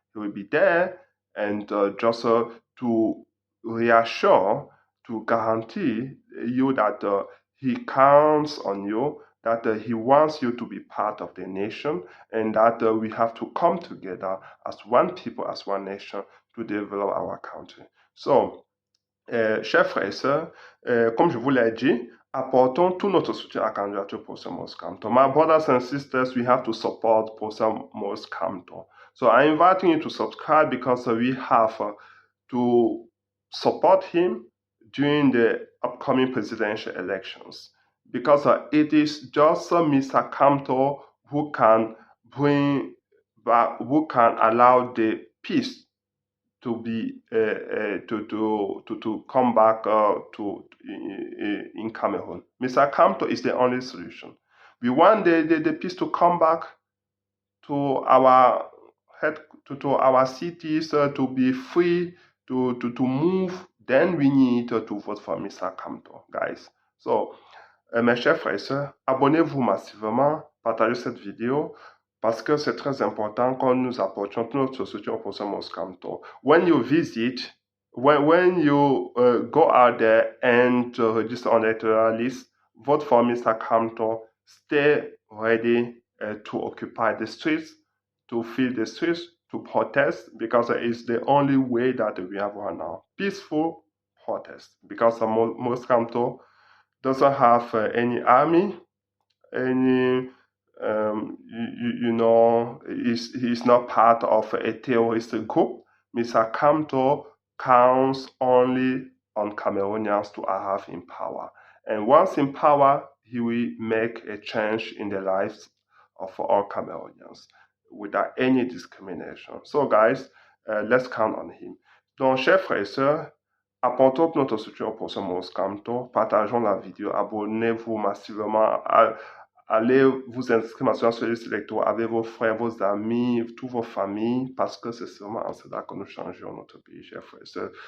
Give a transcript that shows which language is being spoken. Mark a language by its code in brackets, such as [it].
[en] He will be there and just to reassure, to guarantee you that he counts on you, that he wants you to be part of the nation, and that we have to come together as one people, as one nation, to develop our country. [fr] So, chers frères et sœurs, comme je vous l'ai dit, apportons tout notre soutien à la candidature pour Maurice Kamto. [en] My brothers and sisters, we have to support Professor Maurice Kamto. So I'm inviting you to subscribe because we have to support him during the upcoming presidential elections. Because it is just Mr. Kamto who can bring back, who can allow the peace to be to come back to in Cameroon. Mr. Kamto is the only solution. We want the peace to come back to our to our cities, to be free, to move. Then we need to vote for Mr. Kamto, guys. [fr] So, mes chers frères et sœurs, abonnez-vous massivement, partagez cette vidéo, parce que c'est très important quand nous apportions notre soutien au professeur Maurice Kamto. [en] When you visit, when you go out there and register on the electoral list, vote for Mr. Kamto, stay ready to occupy the streets, to fill the streets, to protest, because it's the only way that we have right now. Peaceful protest, because Maurice Kamto doesn't have any army, any, you know, he's not part of a terrorist group. Mr. Kamto counts only on Cameroonians to arrive in power. And once in power, he will make a change in the lives of all Cameroonians without any discrimination. So guys, let's count on him. [fr] Donc, chers frères et sœurs, apportons notre soutien au professeur Maurice Kamto, partageons la vidéo, abonnez-vous massivement, allez vous inscrire sur la liste électorale avec vos frères, vos amis, toutes vos familles, parce que c'est seulement en cela que nous changerons notre pays, chers frères et sœurs.